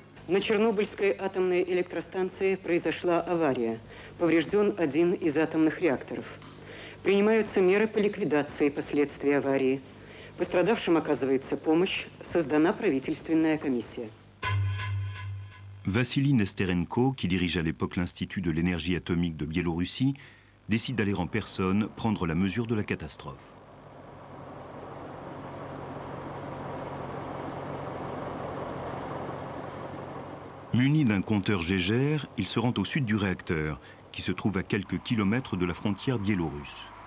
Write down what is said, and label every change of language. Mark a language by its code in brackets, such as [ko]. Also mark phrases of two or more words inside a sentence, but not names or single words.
[ru] На Чернобыльской атомной электростанции произошла авария. Поврежден один из атомных реакторов. Принимаются меры по ликвидации последствий аварии. Пострадавшим оказывается помощь. Создана правительственная комиссия. [fr] Vassili Nesterenko, qui dirige à l'époque l'Institut de l'énergie atomique de Biélorussie, décide d'aller en personne prendre la mesure de la catastrophe. Muni d'un compteur Geiger, il se rend au sud du réacteur, qui se trouve à quelques kilomètres de la frontière biélorusse.